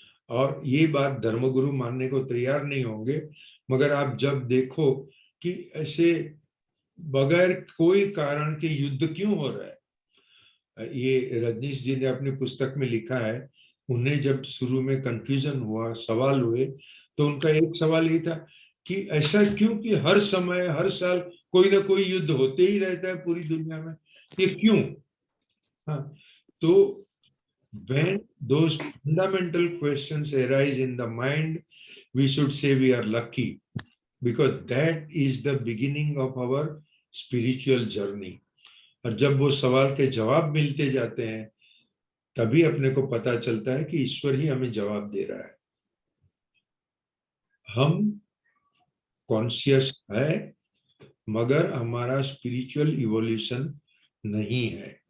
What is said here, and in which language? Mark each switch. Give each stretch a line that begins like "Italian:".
Hindi: और ये बात धर्मगुरु मानने को तैयार नहीं होंगे, मगर आप जब देखो कि ऐसे बगैर कोई कारण के युद्ध क्यों हो रहा है। ये रजनीश जी ने अपनी पुस्तक में लिखा है, उन्हें जब शुरू में कंफ्यूजन हुआ, सवाल हुए, तो उनका एक सवाल ये था कि ऐसा क्यों कि हर समय हर साल कोई ना कोई युद्ध होते ही रहता है पूरी दुनिया में, ये क्यों।
English: हाँ, तो when those fundamental questions arise in the mind, we should say we are lucky, because that is the beginning of our spiritual journey.
Hindi: और जब वो सवाल के जवाब मिलते जाते हैं, तभी अपने को पता चलता है कि ईश्वर ही हमें जवाब दे रहा है। हम कॉन्शियस है, मगर हमारा स्पिरिचुअल इवोल्यूशन नहीं है।